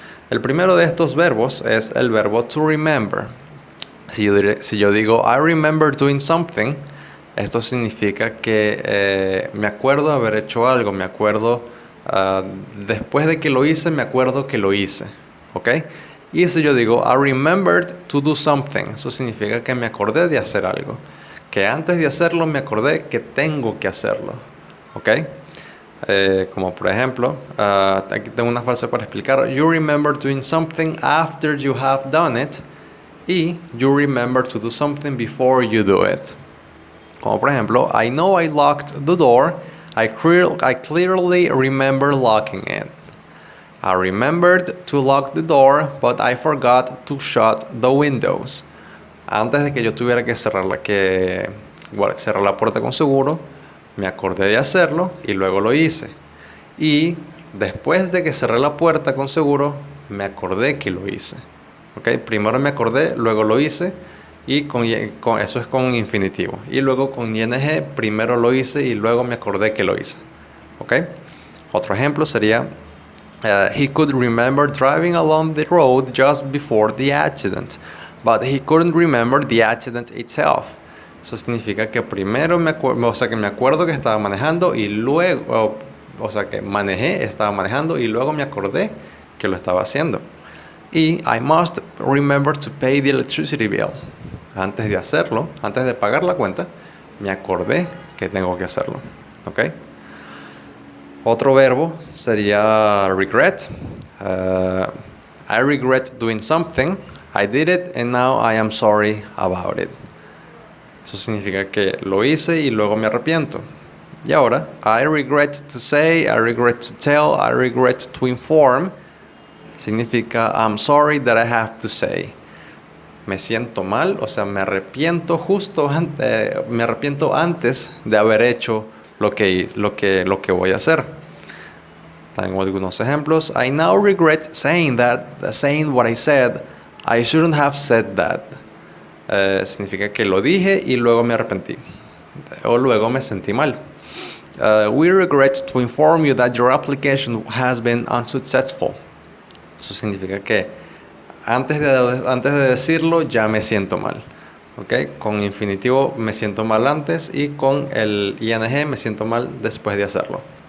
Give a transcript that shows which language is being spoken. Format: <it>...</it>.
<es>El primero de estos verbos es el verbo</es> <en>to remember.</en> <es>Si yo digo</es> <en>I remember doing something,</en> <es>esto significa que me acuerdo de haber hecho algo, me acuerdo después de que lo hice, me acuerdo que lo hice, ¿ok? Y si yo digo</es> <en>I remembered to do something,</en> <es>eso significa que me acordé de hacer algo, que antes de hacerlo me acordé que tengo que hacerlo, ¿ok? Como por ejemplo, aquí tengo una frase para explicar.</es> <en>You remember doing something after you have done it. Y you remember to do something before you do it.</en> <es>Como por ejemplo,</es> <en>I know I locked the door. I clearly remember locking it. I remembered to lock the door, but I forgot to shut the windows.</en> <es>Antes de que yo tuviera que cerrar la puerta con seguro, me acordé de hacerlo y luego lo hice. Y después de que cerré la puerta con seguro, me acordé que lo hice. ¿Okay? Primero me acordé, luego lo hice. Y eso es con infinitivo. Y luego con ing, primero lo hice y luego me acordé que lo hice. ¿Okay? Otro ejemplo sería</es> <en>he could remember driving along the road just before the accident, but he couldn't remember the accident itself.</en> <es>Eso significa que primero me acuerdo que estaba manejando y luego, que estaba manejando y luego me acordé que lo estaba haciendo.</es> <en>Y I must remember to pay the electricity bill.</en> <es>Antes de hacerlo, antes de pagar la cuenta, me acordé que tengo que hacerlo. ¿Ok? Otro verbo sería regret.</es> <en>I regret doing something. I did it and now I am sorry about it.</en> <es>Eso significa que lo hice y luego me arrepiento. Y ahora,</es> <en>I regret to say, I regret to tell, I regret to inform.</en> <es>Significa</es> <en>I'm sorry that I have to say.</en> <es>Me siento mal, me arrepiento me arrepiento antes de haber hecho lo que voy a hacer. Tengo algunos ejemplos.</es> <en>I now regret saying what I said. I shouldn't have said that.</en> <es>Significa que lo dije y luego me arrepentí o luego me sentí mal.</es> <en>We regret to inform you that your application has been unsuccessful.</en> <es>Eso significa que antes de decirlo ya me siento mal. ¿Okay? Con infinitivo me siento mal antes y con el ing me siento mal después de hacerlo.</es>